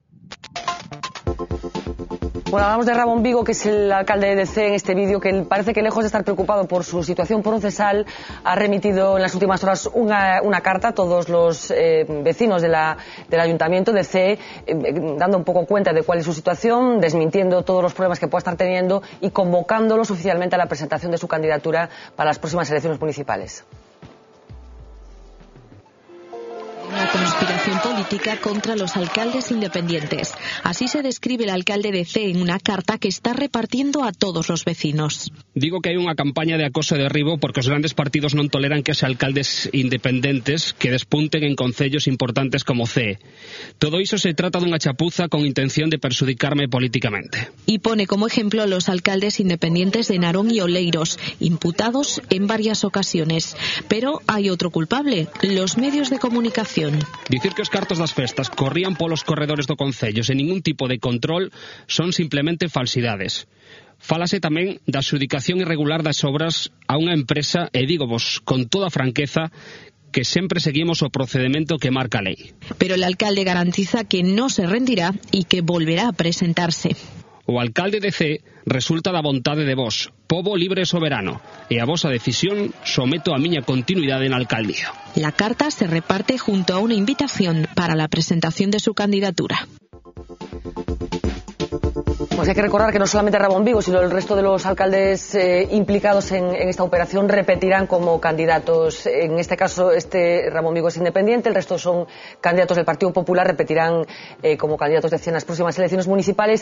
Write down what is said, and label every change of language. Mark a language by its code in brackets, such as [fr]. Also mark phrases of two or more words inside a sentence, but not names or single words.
[es] Bueno, hablamos de Ramón Vigo, que es el alcalde de Cee en este vídeo, que parece que lejos de estar preocupado por su situación procesal, ha remitido en las últimas horas una carta a todos los vecinos del ayuntamiento de Cee, dando un poco cuenta de cuál es su situación, desmintiendo todos los problemas que pueda estar teniendo y convocándolos oficialmente a la presentación de su candidatura para las próximas elecciones municipales. Una conspiración política contra los alcaldes independientes. Así se describe el alcalde de Cee en una carta que está repartiendo a todos los vecinos. [gl] Digo que hai unha campaña de acoso e derribo porque os grandes partidos non toleran que os alcaldes independentes que despunten en concellos importantes como Cee. Todo iso se trata dunha chapuza con intención de [es] perjudicarme políticamente. Y pone como ejemplo a los alcaldes independientes de Narón y Oleiros, imputados en varias ocasiones. Pero hay otro culpable, los medios de comunicación. [gl] Dicir que os cartos das festas corrían polos corredores do concello sen ningún tipo de control son simplemente falsidades. Fálase tamén da adxudicación irregular das obras a unha empresa, e dígovos con toda franqueza, que sempre seguimos o procedimento que marca a lei. [es] Pero el alcalde garantiza que no se rendirá y que volverá a presentarse. [gl] O alcalde de Cee resulta da vontade de vos, pobo libre e soberano, e a vosa decisión someto a miña continuidade na alcaldía. [es] La carta se reparte junto a una invitación para la presentación de su candidatura. Pues hay que recordar que no solamente Ramón Vigo, sino el resto de los alcaldes implicados en esta operación repetirán como candidatos. En este caso, Ramón Vigo es independiente, el resto son candidatos del Partido Popular, repetirán como candidatos de las próximas elecciones municipales.